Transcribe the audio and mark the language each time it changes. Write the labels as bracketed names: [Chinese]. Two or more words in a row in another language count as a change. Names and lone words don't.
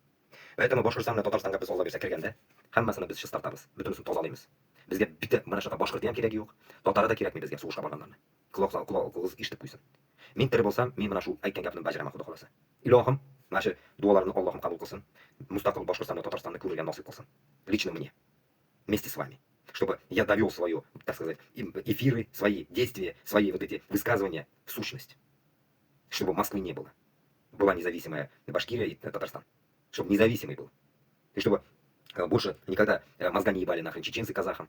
[Uzbek] Поэтому Boshqirdiston bilan Tataristonga biz Alloh bersa kirganda hammasini biz shis tortamiz, butunisini tozalaymiz. Bizga bitta mana shunaqa boshqirti ham keragi yo'q, Tatarida kerakmi bizga sug'ushqa borganlarni. Quloq eshitib qo'ysin. Men tiri bo'lsam, men mana shu aytgan gapni bajaraman, xudo xolasa. Ilohim, mana shu duolarimni Allohim qabul qilsin. Mustaqil Boshqirdiston va Tataristonni ko'rgan nasib qilsin. [Russian] Лично мне. Вместе с вами. чтобы я довел свое, так сказать, эфиры, свои действия, свои вот эти высказывания в сущность. Чтобы Москвы не было. Была независимая Башкирия и Татарстан. Чтобы независимый был. И чтобы больше никогда мозга не ебали нахрен чеченцы казахам.